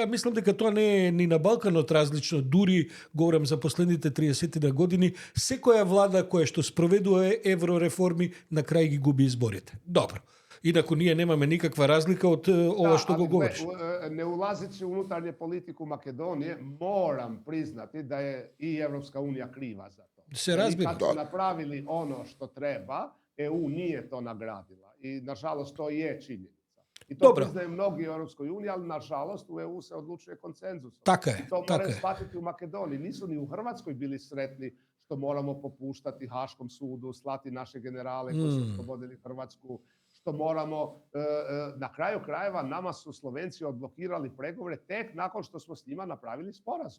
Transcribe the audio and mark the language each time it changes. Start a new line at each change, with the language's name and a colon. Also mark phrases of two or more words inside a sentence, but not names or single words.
Macedonian: Мислам дека тоа не е ни на Балканот различно, дури говорам за последните 30 години, секоја влада која што спроведува еврореформи на крај ги губи изборите. Добро. Инаку ние немаме никаква разлика од ова што го говориш.
Croatian: Ne ulazeći u unutarnje politiku Makedonije, moram priznati da je i Evropska unija kriva za to.
Macedonian: Се разбира.
Croatian: Kad su napravili ono što treba, EU nije to nagradila. I nažalost to je činjenica. I to priznaju mnogi u Europskoj uniji, ali nažalost u EU se odlučuje konsenzusom.
Macedonian: Така е.
Croatian: I to moraju shvatiti u Makedoniji. Nisu ni u Hrvatskoj bili sretni što moramo popuštati Haškom sudu, slati naše generale koji su oslobodili Hrvatsku, što moramo, na kraju krajeva nama su Slovenci odblokirali pregovore tek nakon što smo s njima napravili sporazum.